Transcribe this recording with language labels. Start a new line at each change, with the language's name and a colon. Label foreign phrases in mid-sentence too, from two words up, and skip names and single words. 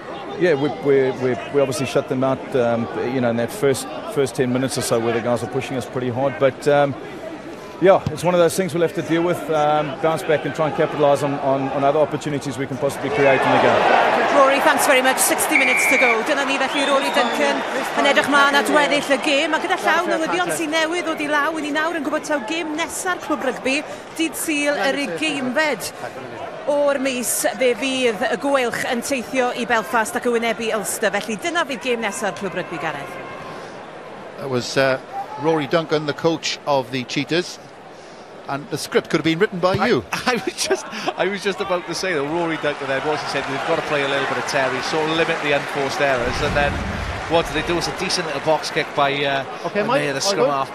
English: Yeah, we obviously shut them out, in that first 10 minutes or so where the guys were pushing us pretty hard. But yeah, it's one of those things we'll have to deal with, bounce back and try and capitalise on other opportunities we can possibly create in the game. Rory, thanks very much. 60 minutes to go.
Welsh: Dyna ni felly Rory Duncan yn edrych mlaen at weddill y gêm. A gyda llaw newyddion sy'n newydd ddod I law I ni nawr yn gwybod taw gêm nesa'r clwb rygbi dydd Sul yr ugeinfed o'r mis fe fydd y gweilch yn teithio I Belfast ac y wynebu Ulster. Felly dyna fydd gêm nesa'r clwb rygbi, Gareth.
English: That was Rory Duncan, the coach of the Cheetahs. And the script could have been written by you. I was just about to say that Rory Duncan there, what he said, we've got to play a little bit of Terry, sort of limit the unforced errors, and then what did they do? It was a decent little box kick by Mayer, the scrum half.